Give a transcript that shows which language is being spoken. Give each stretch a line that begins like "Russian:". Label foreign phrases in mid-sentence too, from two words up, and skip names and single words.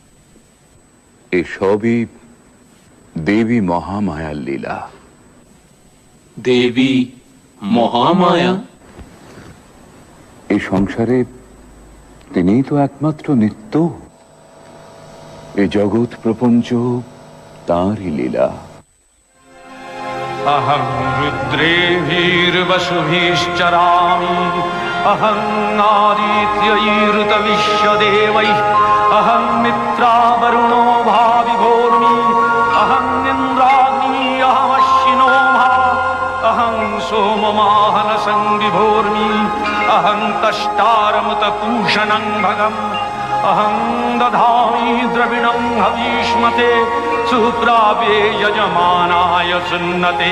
Bangla: এসবই দেবী মহামায়ার লীলা। দেবী মহামায়া? এই সংসারে তিনিই তো একমাত্র নিত্য। এ জগৎ প্রপঞ্চ তাঁরই লীলা।
Sanskrit: अहं रुद्रेभिर्वसुभिश्चरामि, अहं आदित्यैरुतविश्वदेवैः, अहं मित्रावरुणो भाविभोर्मि, अहं इन्द्राग्नी अहमश्विनो महा, अहं सोममाहनसंविभोर्मि, अहं तष्टारमुतपूषणं भगम्, अहं दधामि द्रविणं हवीष्मते, सुप्राप्ये यजमानाय सुन्नते।